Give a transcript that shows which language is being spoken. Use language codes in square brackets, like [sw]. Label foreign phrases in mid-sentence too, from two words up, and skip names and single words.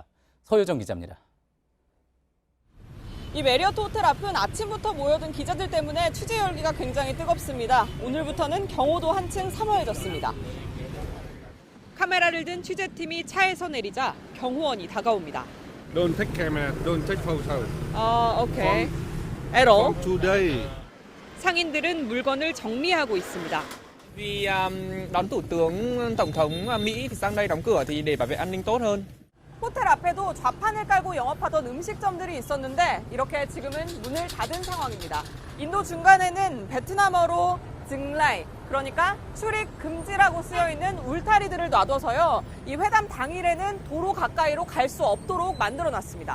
[ko] 서효정 기자입니다. 이 메리어트 호텔 앞은 아침부터 모여든 기자들 때문에 취재 열기가 굉장히 뜨겁습니다. 오늘부터는 경호도 한층 삼엄해졌습니다. 카메라를 든 취재팀이 차에서 내리자 경호원이 다가옵니다. [en] Don't take camera, don't take photo. [ko] 오케이. 에러. [en] Today. [ko] 상인들은 물건을 정리하고 있습니다. [vi] Vì đón thủ tướng tổng thống Mỹ thì sang đây đóng cửa thì để bảo vệ an ninh tốt hơn. [ko] 호텔 앞에도 좌판을 깔고 영업하던 음식점들이 있었는데 이렇게 지금은 문을 닫은 상황입니다. 인도 중간에는 베트남어로 증라이, 그러니까 출입 금지라고 쓰여있는 울타리들을 놔둬서요. 이 회담 당일에는 도로 가까이로 갈 수 없도록 만들어놨습니다.